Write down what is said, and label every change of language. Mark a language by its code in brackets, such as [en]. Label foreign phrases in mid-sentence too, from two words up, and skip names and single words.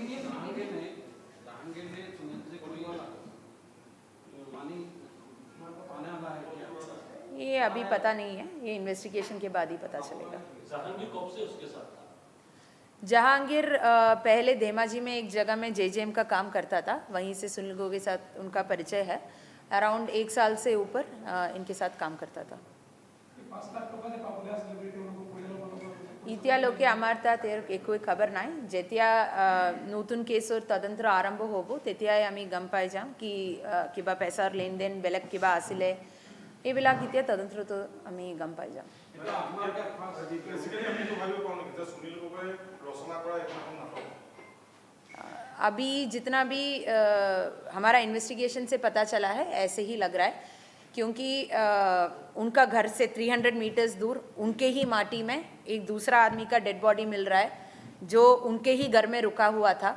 [hi] ये अभी पता नहीं है, ये इन्वेस्टिगेशन के बाद ही पता चलेगा। जहांगीर कब से उसके साथ था? जहांगीर पहले धेमाजी में एक जगह में जेजेएम का काम करता था, वहीं से सुनील गोगोई के साथ उनका परिचय है। अराउंड 1 साल से ऊपर इनके साथ काम करता था। [as] এতিয়া লোকে আমাৰতা তেওঁৰ একোৱেই খবৰ নাই যেতিয়া নতুন কেছৰ তদন্ত আৰম্ভ হ'ব তেতিয়াই আমি গম পাই যাম কি কিবা পইচাৰ লেন দেন বেলেগ কিবা আছিল এইবিলাক এতিয়া তদন্তটো আমি গম পাই যাম। [hi] अभी जितना भी हमारा इन्वेस्टिगेशन से पता चला है ऐसे ही लग रहा है, क्योंकि उनका घर से 300 मीटर्स दूर उनके ही माटी में एक दूसरा आदमी का डेड बॉडी मिल रहा है जो उनके ही घर में रुका हुआ था।